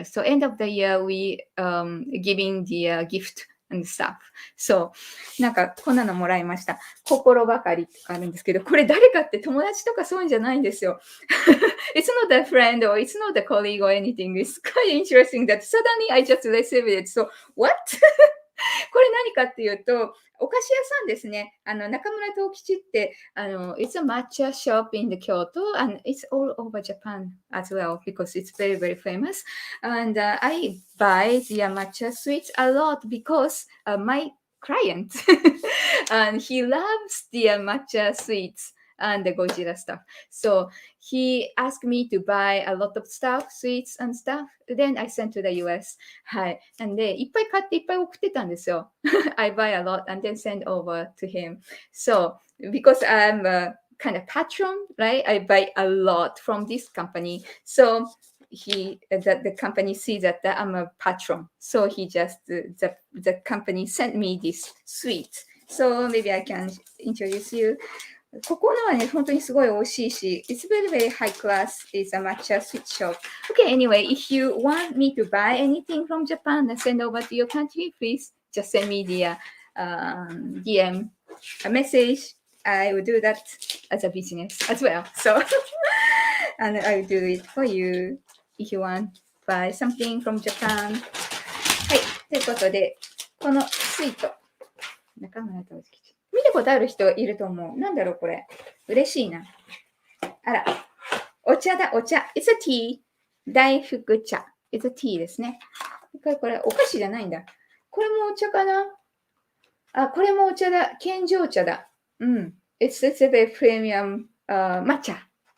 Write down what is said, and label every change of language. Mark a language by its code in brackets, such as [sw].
[en] So end of the year, we giving the gift and stuff. [ja] So, なんかこんなのもらいました。心ばかりってあるんですけど、これ誰かって友達とかそういうんじゃないんですよ。 [en] It's not a friend or it's not a colleague or anything. It's quite interesting that suddenly I just received it. So, what? [ja] これ何かっていうと、お菓子屋さんですね。 [en] 中村藤吉って、it's a matcha shop in the Kyoto and it's all over Japan as well because it's very, very famous. And I buy the matcha sweets a lot because my client and he loves the matcha sweets and the Gojira stuff. So he asked me to buy a lot of stuff, sweets and stuff. Then I sent to the US. はい。 [ja] なんで、いっぱい買っていっぱい送ってたんですよ。 [en] I buy a lot and then send over to him. So, because I'm a kind of patron, right? I buy a lot from this company. So, the company sees that I'm a patron. So he just, the company sent me this sweet. So maybe I can introduce you. [ja] ここのはね、本当にすごい美味しいし、 [en] It's very, very high class. It's a matcha sweet shop. Okay, anyway, if you want me to buy anything from Japan and send over to your country, please just send me the DM a message. I will do that as a business as well. So, and I will do it for you if you want to buy something from Japan. [ja] はい、ということで、このスイート、中村陶器。見たことある人いると思う。なんだろう、これ。嬉しいな。あら、お茶だ、お茶。 [en] It's a tea. [ja] 大福茶。 [en] It's a tea ですね。 [ja] これ、お菓子じゃないんだ。これもお茶かなあ、これもお茶だ。健常茶だ。うん。 [en] It's a very premium、抹茶。